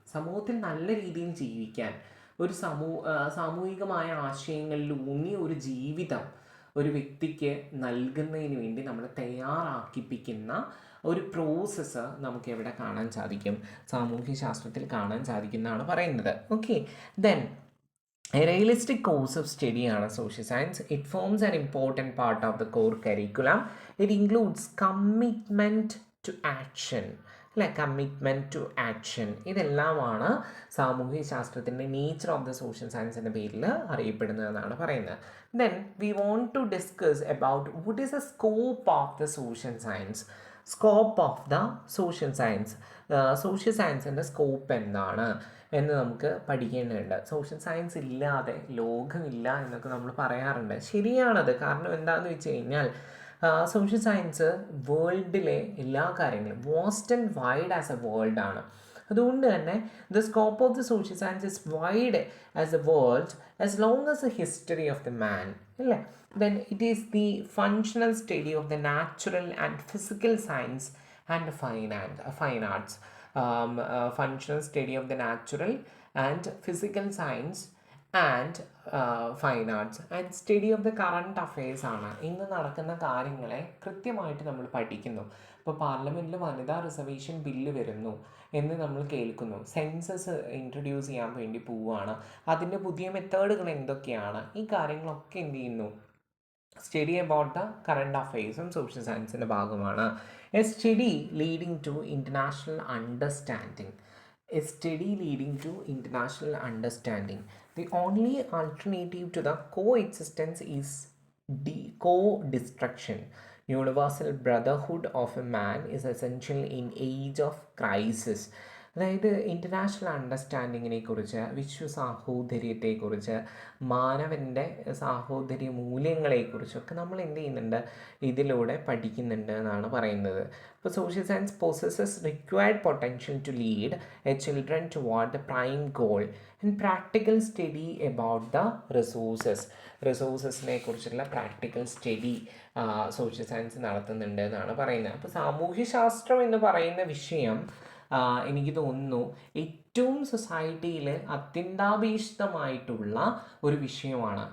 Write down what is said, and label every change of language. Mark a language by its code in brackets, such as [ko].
[ml] സമൂഹത്തിൽ നല്ല രീതിയിൽ ജീവിക്കാൻ, ഒരു സാമൂഹികമായ ആശയങ്ങളിൽ ഊന്നിയ ഒരു ജീവിതം ഒരു വ്യക്തിക്ക് നൽകുന്നതിന് വേണ്ടി നമ്മൾ തയ്യാറാക്കിപ്പിക്കുന്ന ഒരു പ്രോസസ്സ് നമുക്ക് എവിടെ കാണാൻ സാധിക്കും? സാമൂഹ്യശാസ്ത്രത്തിൽ കാണാൻ സാധിക്കുന്നതാണ് പറയുന്നത്. [en] Okay, then a realistic course of study ആണ് social science. It forms an important part of the core curriculum. It includes commitment to action, അല്ലെ? Commitment to action. [ml] ഇതെല്ലാമാണ് സാമൂഹ്യശാസ്ത്രത്തിൻ്റെ nature of the social science എന്ന പേരിൽ അറിയപ്പെടുന്നതെന്നാണ് പറയുന്നത്. [en] Then we want to discuss about what is the scope of the social science. Scope of the social science, [ml] social സയൻസിൻ്റെ scope എന്താണ് എന്ന് നമുക്ക് പഠിക്കേണ്ടതുണ്ട്. സോഷ്യൽ സയൻസ് ഇല്ലാതെ ലോകമില്ല എന്നൊക്കെ നമ്മൾ പറയാറുണ്ട്. ശരിയാണത്. കാരണം എന്താണെന്ന് വെച്ച് കഴിഞ്ഞാൽ സോഷ്യൽ സയൻസ് വേൾഡിലെ എല്ലാ കാര്യങ്ങളും [en] vast and wide as a world [ml] ആണ്. അതുകൊണ്ട് തന്നെ [en] The scope of the social science is wide as a world as long as a history of the man, അല്ലേ? Then it is the functional study of the natural and physical science and fine arts. Functional study of the natural and physical science and fine arts and study of the current affairs ആണ്. [ml] ഇന്ന് നടക്കുന്ന കാര്യങ്ങളെ കൃത്യമായിട്ട് നമ്മൾ പഠിക്കുന്നു. ഇപ്പോൾ പാർലമെൻറ്റിൽ വനിതാ റിസർവേഷൻ ബില്ല് വരുന്നു എന്ന് നമ്മൾ കേൾക്കുന്നു. സെൻസസ് ഇൻട്രൊഡ്യൂസ് ചെയ്യാൻ വേണ്ടി പോവുകയാണ്. അതിൻ്റെ പുതിയ മെത്തേഡുകൾ എന്തൊക്കെയാണ്, ഈ കാര്യങ്ങളൊക്കെ എന്ത് ചെയ്യുന്നു, [en] study about the current അഫയേഴ്സും [ml] social സയൻസിൻ്റെ ഭാഗമാണ്. [en] A study leading to international understanding. A study leading to international understanding. The only alternative to the coexistence is co-destruction. Universal brotherhood of a man is essential in age of crisis. [ml] അതായത് international അണ്ടർസ്റ്റാൻഡിങ്ങിനെ കുറിച്ച്, വിശ്വസാഹോദര്യത്തെക്കുറിച്ച്, മാനവൻ്റെ സാഹോദര്യ മൂല്യങ്ങളെക്കുറിച്ചൊക്കെ നമ്മൾ എന്ത് ചെയ്യുന്നുണ്ട്, ഇതിലൂടെ പഠിക്കുന്നുണ്ട് എന്നാണ് പറയുന്നത്. [en] ഇപ്പോൾ social science possesses required potential to lead a children toward the prime goal and practical study about the [ml] റിസോഴ്സസിനെ കുറിച്ചുള്ള പ്രാക്ടിക്കൽ സ്റ്റഡി സോഷ്യൽ സയൻസ് നടത്തുന്നുണ്ട് എന്നാണ് പറയുന്നത്. അപ്പോൾ സാമൂഹ്യശാസ്ത്രം എന്ന് പറയുന്ന വിഷയം എനിക്ക് തോന്നുന്നു ഏറ്റവും സൊസൈറ്റിയിൽ അത്യന്താപേക്ഷിതമായിട്ടുള്ള ഒരു വിഷയമാണ്.